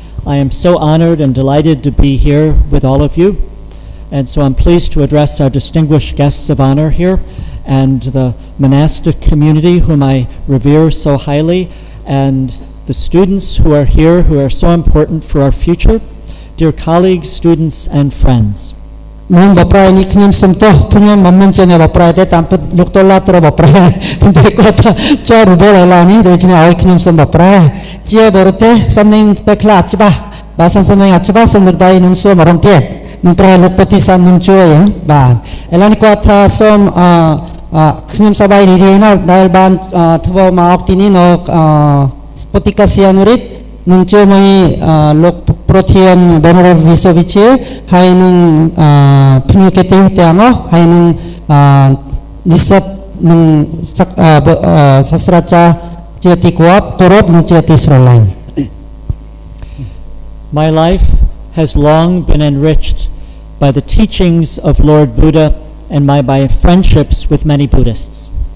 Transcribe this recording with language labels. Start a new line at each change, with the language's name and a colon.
English: I am so honored and delighted to be here with all of you, and so I'm pleased to address our distinguished guests of honor here and the monastic community whom I revere so highly, and the students who are here who are so important for our future, dear colleagues, students, and friends.
Khmer: ខ្ញុំបប្រែនេះខ្ញុំសុំទោសខ្ញុំមិនមែនជាអ្នកបប្រែទេតាមពិតលោកតុលាត្រូវបប្រែតែគាត់ថាចូលរបបឥឡូវនេះដូច្នេះឲ្យខ្ញុំសុំបប្រែជាបរទេសសំឡេងពេលខ្លះច្បាស់បើសិនសំឡេងអត់ច្បាស់សូមលើកដៃនឹងសួរម្ដងទៀតនឹងប្រែលោកពុទ្ធិស័ននឹងជួយបាទឥឡូវនេះគាត់ថាសូម ខ្ញុំសប្បាយរីករាយណាស់ដែលបានធ្វើមកទីនេះនៅពុទ្ធិកាសៀនុរិទ្ធនឹងជាមួយលោកប្រធានបណ្ឌិតវិទ្យាវិទ្យាហើយនឹងភ្ញៀវកិត្តិយសទាំងអស់ហើយនឹងនិស្សិតនឹងសាស្ត្រាចារ្យជាទីគោរពនិងជាទីស្រឡាញ់
English: My life has long been enriched by the teachings of Lord Buddha and by friendships with many Buddhists.